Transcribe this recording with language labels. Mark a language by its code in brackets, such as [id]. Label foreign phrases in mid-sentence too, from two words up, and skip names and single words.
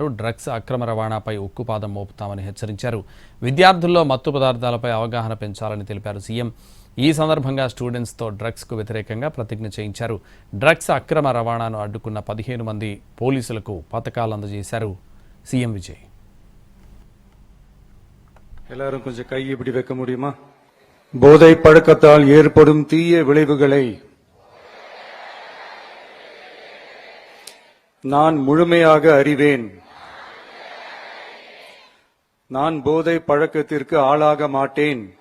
[te] డ్రగ్స్ అక్రమ రవాణాపై ఉక్కుపాదం మోపుతామని హెచ్చరించారు. విద్యార్థుల్లో మత్తు పదార్థాలపై అవగాహన పెంచాలని తెలిపారు సీఎం. ఈ సందర్భంగా స్టూడెంట్స్ తో డ్రగ్స్ కు వ్యతిరేకంగా ప్రతిజ్ఞ చేయించారు. డ్రగ్స్ అక్రమ రవాణాను అడ్డుకున్న 15 మంది పోలీసులకు పతకాలు అందజేశారు సీఎం విజయ్. [ta] எல்லாரும் கொஞ்சம் கை இப்படி வைக்க முடியுமா? போதை பழக்கத்தால் ஏற்படும் தீய விளைவுகளை நான் முழுமையாக அறிவேன். நான் போதை பழக்கத்திற்கு ஆளாக மாட்டேன்.